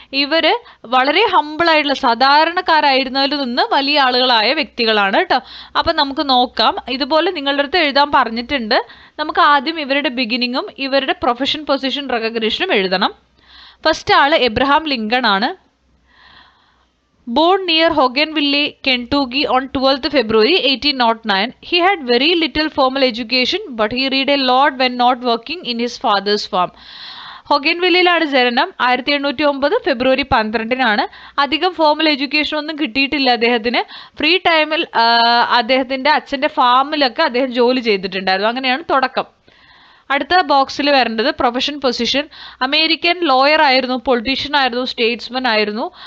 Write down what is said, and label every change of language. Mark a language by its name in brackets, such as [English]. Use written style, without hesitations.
[Malayalam] ഇവർ വളരെ ഹമ്പിളായിട്ടുള്ള സാധാരണക്കാരായിരുന്നതിൽ നിന്ന് വലിയ ആളുകളായ വ്യക്തികളാണ് കേട്ടോ. അപ്പം നമുക്ക് നോക്കാം. ഇതുപോലെ നിങ്ങളുടെ അടുത്ത് എഴുതാൻ പറഞ്ഞിട്ടുണ്ട്. നമുക്ക് ആദ്യം ഇവരുടെ ബിഗിനിങ്ങും ഇവരുടെ പ്രൊഫഷൻ, പൊസിഷൻ, റെക്കഗ്നിഷനും എഴുതണം. ഫസ്റ്റ് ആൾ എബ്രഹാം ലിങ്കൺ ആണ്. [English] Born near Hougainville, Kentucky on 12th February 1809, he had very little formal education, but he read a lot when not working in his father's farm. [Malayalam] ഹൊഗൻവില്ലയിലാണ് ജനനം. 1809 ഫെബ്രുവരി 12-നാണ്. അധികം ഫോമൽ എഡ്യൂക്കേഷൻ ഒന്നും കിട്ടിയിട്ടില്ല അദ്ദേഹത്തിന്. Free ടൈമിൽ അദ്ദേഹത്തിൻ്റെ അച്ഛൻ്റെ ഫാമിലൊക്കെ അദ്ദേഹം ജോലി ചെയ്തിട്ടുണ്ടായിരുന്നു. അങ്ങനെയാണ് തുടക്കം. അടുത്ത ബോക്സിൽ വരേണ്ടത് പ്രൊഫഷൻ, പൊസിഷൻ. അമേരിക്കൻ ലോയർ ആയിരുന്നു, പൊളിറ്റീഷ്യൻ ആയിരുന്നു, സ്റ്റേറ്റ്സ്മാൻ ആയിരുന്നു.